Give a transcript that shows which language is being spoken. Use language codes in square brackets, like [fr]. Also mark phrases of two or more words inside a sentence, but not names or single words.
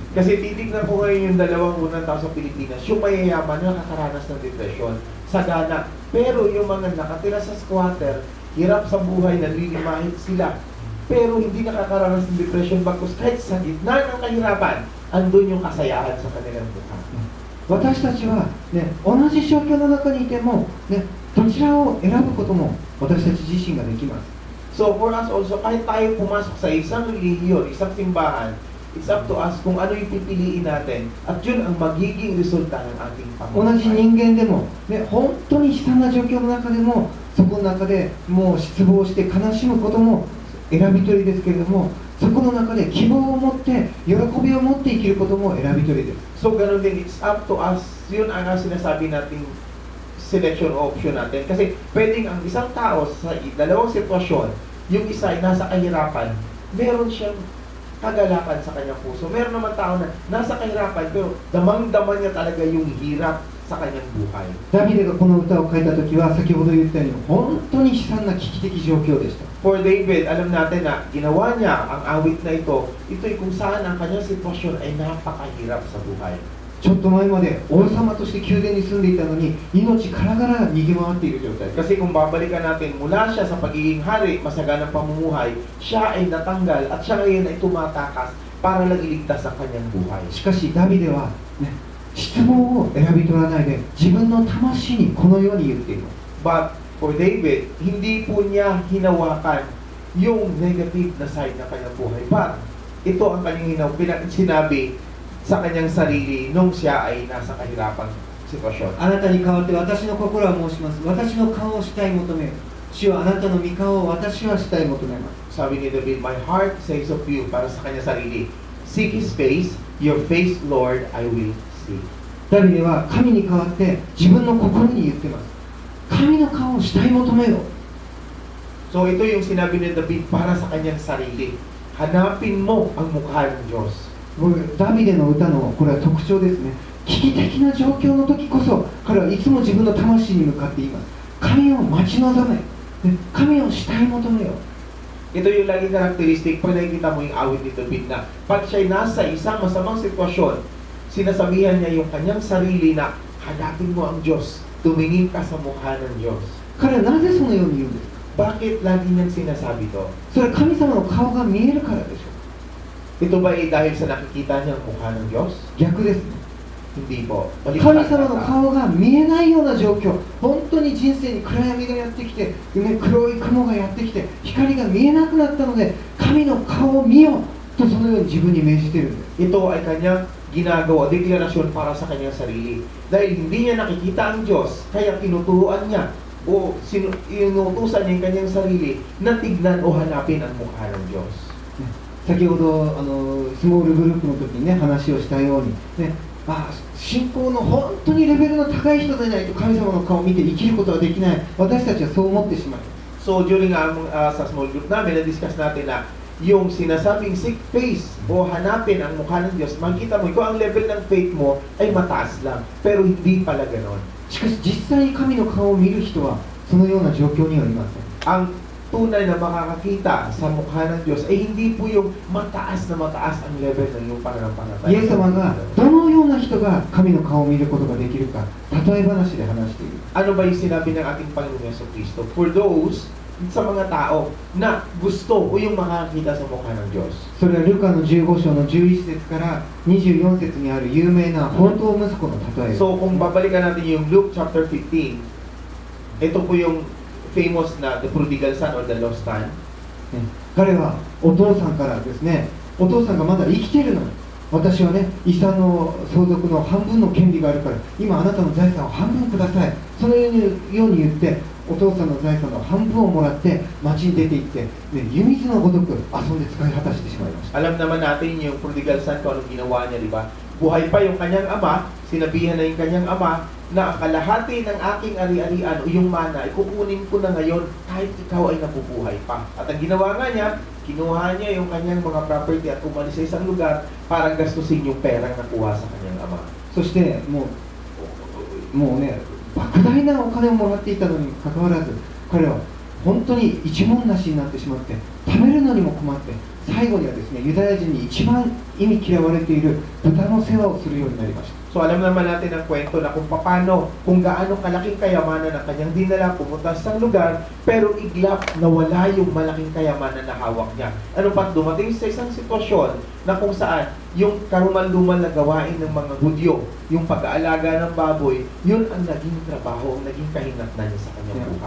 [tl] Kasi titignan ko ngayon yung dalawang unang tao sa Pilipinas, yung mayayaman na nakakaranas ng depression, sagana. Pero yung mga nakatira sa squatter, hirap sa buhay, nalilimahit sila. Pero hindi nakakaranas ng depression bagkus kahit sa gitna ng kahirapan, andun yung kasayahan sa kanilang buhay. [ja] 私たちは、ね、同じ状況の中にいても、ね、どちらを選ぶことも私たち自身ができます。 [en] So for us also, [tl] kahit tayo pumasok sa isang relihiyon, isang simbahan, [en] it's up to us [tl] kung ano yung pipiliin natin at yun ang magiging resulta ng ating [ja] 同じ [tl] pamumuhay. [ja] 人間でも、ね、本当に悲惨な状況の中でもそこの中でもう失望して悲しむことも選び取りですけれどもそこの中で希望を持って喜びを持って生きることも選び取りです。 [tl] So ganun din, [en] it's up to us, [tl] yun ang sinasabi nating [en] selection option [tl] natin. Kasi pwedeng ang isang tao sa dalawang sitwasyon, yung isa ay nasa kahirapan, meron siyang kagalakan sa kanyang puso. Meron naman tao na nasa kahirapan pero damang-daman niya talaga yung hirap sa kanyang buhay. [ja] ダビデがこの歌を書いた時は先ほど言ったように本当に悲惨な危機的状況でした。 [en] For David, [tl] alam natin na ginawa niya ang awit na ito'y kung saan ang kanyang sitwasyon ay napakahirap sa buhay. [ja] ちょっと前まで王様として宮殿に住んでいたのに命からがら逃げ回っている状態。 [tl] Kasi kung babalikan natin, mula siya sa pagiging hari, masaganang pamumuhay, siya ay natanggal at siya ngayon ay tumatakas para lang iligtas ang kanyang buhay. [ja] しかしダビデは、ね、失望を選び取らないで自分の魂にこのように言っています。 [en] But for David, [tl] hindi po niya hinawakan yung negative na side ng kanyang buhay. But ito ang kanyang sinabi sa kanyang sarili nung siya ay nasa kahirapang sitwasyon. [ja] あなたに代わって私の心は申します。私の顔をしたい求めよ。主はあなたの御顔を私はしたい求めます。 [tl] Sabi ni David, [en] my heart says of you, [tl] para sa kanyang sarili, [en] seek His face, your face, Lord, I will see. [ja] ダビデは神に代わって自分の心に言ってます。神の顔をしたい求めよ。 [tl] So ito yung sinabi ni David para sa kanyang sarili. Hanapin mo ang mukha ng Diyos. [ja] ダビデの歌のこれは特徴ですね。危機的な状況の時こそ彼はいつも自分の魂に向かって言います。神を待ち望め、神をしたい求めよ。 [tl] Ito yung laging karakteristik pag nakikita mo yung awit ni David na pag siya'y nasa isang masamang sitwasyon, sinasabihan niya yung kanyang sarili na hanapin mo ang Diyos, tumingin ka sa mukha ng Diyos. [ja] 彼はなぜそのように言うんですか。 [tl] Bakit lagi niyang sinasabi to? [ja] それは神様の顔が見えるからでしょう。 [tl] Ito ba ay dahil sa nakikita niya ang mukha ng Diyos? [ja] 逆ですね。 [tl] Hindi po. [ja] 神様の顔が見えないような状況、本当に人生に暗闇がやってきて、黒い雲がやってきて、光が見えなくなったので、神の顔を見よとそのように自分に命じているんです。 [tl] Ito ay kanyang ginagawa, deklarasyon para sa kanyang sarili. Dahil hindi niya nakikita ang Diyos, kaya tinuturuan niya o inutusan niya yung kanyang sarili na tignan o hanapin ang mukha ng Diyos. [ja] 先ほどスモールグループの時にね話をしたように、ね、信仰の本当にレベルの高い人でないと神様の顔を見て生きることはできない。私たちはそう思ってしまう。 [tl] So during sa [en] small group [tl] namin, na-discuss natin na yung sinasabing [en] seek face [tl] o hanapin ang mukha ng Diyos, makikita mo, kung ang level ng faith mo ay mataas lang, pero hindi pala ganon. [ja] しかし実際に神の顔を見る人はそのような状況にはいません。 [tl] Ang tunay na makakakita sa mukha ng Diyos ay hindi po yung mataas ang level ng iyong pananampalataya. [ja] イエス様がどのような人が神の顔を見ることができるか、例え話で話している。 [tl] Ano ba yung sinabi ng ating Panginoon Jesucristo? [en] For those, [tl] sa mga tao na gusto o yung makakakita sa mukha ng Diyos. [ja] それはルカの15章の11節から24節にある有名な放蕩息子の例え。 [tl] So kung babalikan natin yung [en] Luke chapter 15, [tl] ito po yung famous na [en] the prodigal son or the lost son. [ja] ね彼はお父さんからですね、お父さんがまだ生きているのに、私はね、遺産の相続の半分の権利があるから、今あなたの財産を半分ください。そのように言って、お父さんの財産の半分をもらって町に出て行って、ね、湯水のごとく遊んで使い果たしてしまいました。 [tl] Alam naman natin yung [en] prodigal son [tl] kung anong ginawa niya, di ba? Buhay pa yung kanyang ama, sinabihan na yung kanyang ama na kalahati ng aking ari-arian o yung mana, ikukunin ko na ngayon kahit ikaw ay nabubuhay pa. At ang ginawa nga niya, kinuha niya yung kanyang mga property at umalis sa isang lugar para gastusin yung perang nakuha sa kanyang ama. [ja] そしてもうね、莫大なお金をもらっていたのにかかわらず、彼は本当に一文無しになってしまって、食べるのにも困って、最後にはですね、ユダヤ人に一番忌み嫌われている豚の世話をするようになりました。 [tl] So alam naman natin ang kwento na kung gaano kalaking kayamanan ang kanyang dinala pumunta sa isang lugar, pero iglap nawala yung malaking kayamanan na hawak niya. Ano pat dumating sa isang sitwasyon na kung saan yung karumal-dumal na gawain ng mga Hudyo, yung pag-aalaga ng baboy, yun ang naging trabaho, ang naging kahinatnan niya sa kanyang buhay.